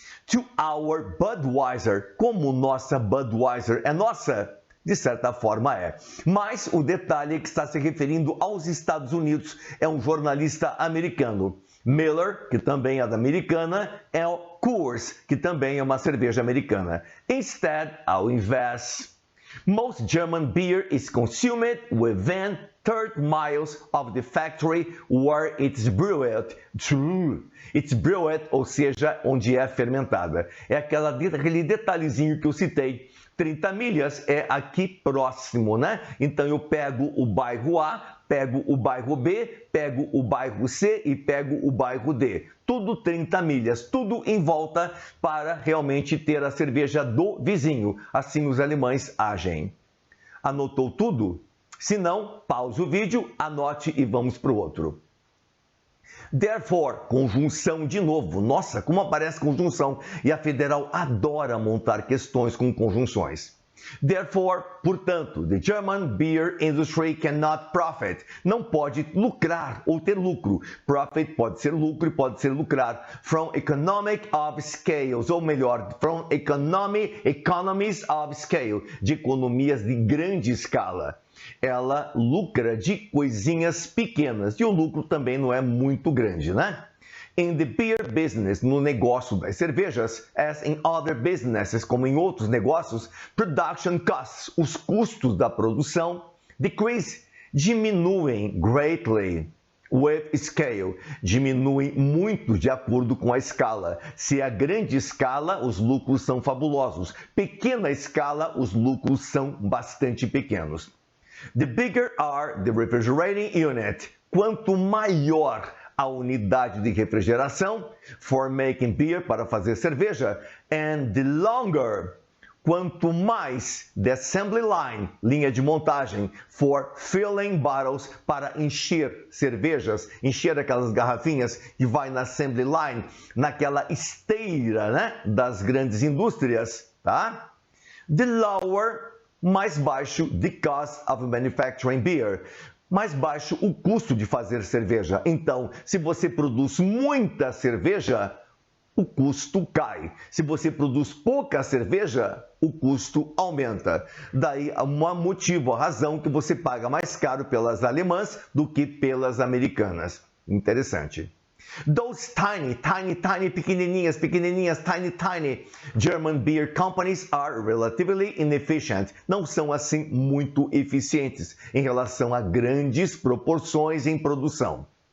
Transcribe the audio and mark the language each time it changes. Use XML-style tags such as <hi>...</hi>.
<en>To our Budweiser,</en> <pt>como nossa Budweiser é nossa, de certa forma é. Mas o detalhe é que está se referindo aos Estados Unidos, é um jornalista americano. Miller, que também é da americana, é o Coors, que também é uma cerveja americana.</pt> <en>Instead,</en> <pt>ao invés,</pt> <en>most German beer is consumed within 30 miles of the factory where it's brewed. It's brewed,</en> <pt>ou seja, onde é fermentada. É aquele detalhezinho que eu citei. 30 milhas é aqui próximo, né? Então eu pego o bairro A, pego o bairro B, pego o bairro C e pego o bairro D. Tudo 30 milhas, tudo em volta para realmente ter a cerveja do vizinho. Assim os alemães agem. Anotou tudo? Se não, pause o vídeo, anote e vamos para o outro. Therefore, conjunção de novo. Nossa, como aparece conjunção. E a Federal adora montar questões com conjunções.</pt> <en>Therefore,</en> <pt>portanto,</pt> <en>the German beer industry cannot profit.</en> <pt>Não pode lucrar ou ter lucro. Profit pode ser lucro e pode ser lucrar.</pt> <en>From economic of scales,</en> <pt>ou melhor,</pt> <en>from economies of scale,</en> <pt>de economias de grande escala. Ela lucra de coisinhas pequenas e o lucro também não é muito grande, né?</pt> <en>In the beer business,</en> <pt>no negócio das cervejas,</pt> <en>as in other businesses,</en> <pt>como em outros negócios,</pt> <en>production costs,</en> <pt>os custos da produção, decrease, diminuem</pt> <en>greatly with scale,</en> <pt>diminuem muito de acordo com a escala. Se é grande escala, os lucros são fabulosos. Pequena escala, os lucros são bastante pequenos.</pt> <en>The bigger are the refrigerating unit.</en> <pt>Quanto maior a unidade de refrigeração,</pt> <en>for making beer,</en> <pt>para fazer cerveja,</pt> <en>and the longer,</en> <pt>quanto mais the assembly line, linha de montagem,</pt> <en>for filling bottles,</en> <pt>para encher cervejas, encher aquelas garrafinhas que vai na assembly line, naquela esteira, né, das grandes indústrias, tá?</pt> <en>The lower,</en> <pt>mais baixo</pt> <en>the cost of manufacturing beer,</en> <pt>mais baixo o custo de fazer cerveja. Então, se você produz muita cerveja, o custo cai. Se você produz pouca cerveja, o custo aumenta. Daí, um motivo, a razão que você paga mais caro pelas alemãs do que pelas americanas. Interessante.</pt> <en>Those tiny,</en> <pt>pequenininhas,</pt> <en>tiny German beer companies are relatively inefficient.</en> <pt>Não são assim muito eficientes em relação a grandes proporções em produção.</pt>